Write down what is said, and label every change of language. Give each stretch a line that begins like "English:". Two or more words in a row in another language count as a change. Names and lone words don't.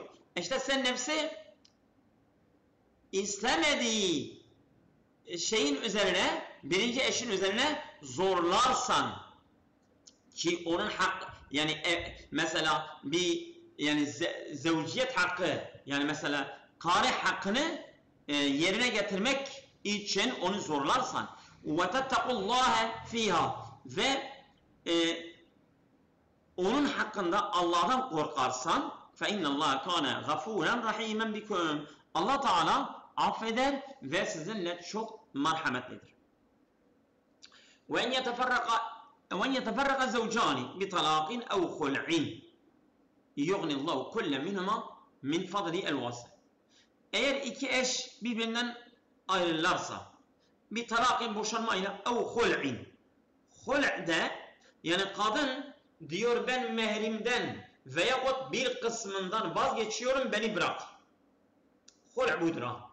Turkish: İşte sen nefsi istemediği şeyin üzerine, birinci eşin üzerine zorlarsan ki onun hakkı, yani mesela bir yani zevciyet hakkı, yani mesela karih hakkını yerine getirmek için onu zorlarsan ve
Arabic: تتقوا الله فيها
Turkish: ve onun hakkında Allah'tan korkarsan
Arabic: فَاِنَّ اللّٰهَ كَانَ غَفُورًا رَحِيمًا بِكُمْ
Turkish: Allah Teala affeder ve sizinle çok merhametlidir.
Arabic: وَاَنْ يَتَفَرَّقَ زَوْجَانِ بِطَلَاقٍ اَوْ خُلْعٍ يُغْنِ اللّٰهُ كُلَّ مِنْهُمَا مِنْ فَضْلِ الْوَاسِعِ
Turkish: Eğer iki eş birbirinden ayrılırsa bir talakın boşanmayla ev hul'in. Hul'de yani kadın diyor ben mehrimden veyahut bir kısmından vazgeçiyorum, beni bırak. Hul' budur ha.